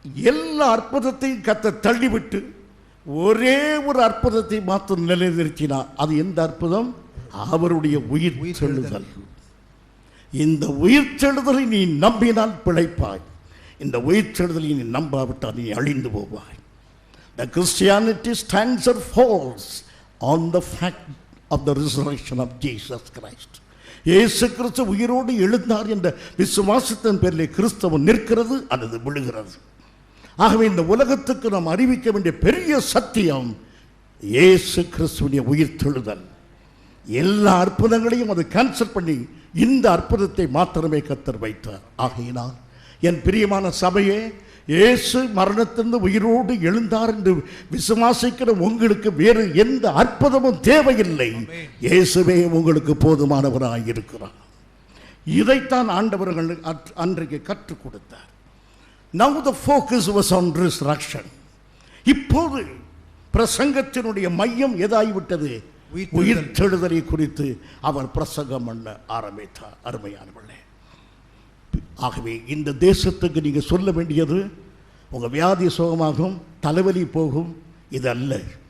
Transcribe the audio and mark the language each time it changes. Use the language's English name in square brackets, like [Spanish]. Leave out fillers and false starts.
[Tamil] எல்லா அற்புதத்தையும் கத்த தள்ளிவிட்டு ஒரே ஒரு அற்புதத்தை மாத்திரம் நிலைநிறுத்தினார். அது எந்த அற்புதம்? அவருடைய உயிர் செழுதல். இந்த உயிர் செழுதலை நீ நம்பினால் பிழைப்பாய், இந்த உயிர் செழுதலை நீ நம்பாவிட்டால் நீ அழிந்து போவாய். [English] The Christianity stands or falls on the fact of the resurrection of Jesus Christ. [Tamil] இயேசு கிறிஸ்து உயிரோடு எழுந்தார் என்ற விசுவாசத்தின் பேரில் கிறிஸ்தவம் நிற்கிறது அல்லது விழுகிறது. ஆகவே இந்த உலகத்துக்கு நாம் அறிவிக்க வேண்டிய பெரிய சத்தியம் இயேசு கிறிஸ்துவின் உயிர் தெழுதல். எல்லா அற்புதங்களையும் அது கேன்சல் பண்ணி இந்த அற்புதத்தை மாத்திரமே கர்த்தர் வைத்தார். ஆகையினால் என் பிரியமான சபையே, இயேசு மரணத்திலிருந்து உயிரோடு எழுந்தார் என்று விசுவாசிக்கிற உங்களுக்கு வேறு எந்த அற்புதமும் தேவையில்லை. இயேசுவே உங்களுக்கு போதுமானவராக இருக்கிறார். இதைத்தான் ஆண்டவர்கள் அன்றைக்கு கற்றுக் கொடுத்தார். [English] Now the focus was on resurrection. [Tamil] இப்போது பிரசங்கத்தினுடைய மையம் எதாகிவிட்டது? உயிர்த்தெழுதலை குறித்து அவர் பிரசங்கம் பண்ண ஆரம்பித்தார். அருமையானவர்களே, ஆகவே இந்த தேசத்துக்கு நீங்கள் சொல்ல வேண்டியது, உங்கள் வியாதி சுகமாகும், தலைவலி போகும், இது அல்ல.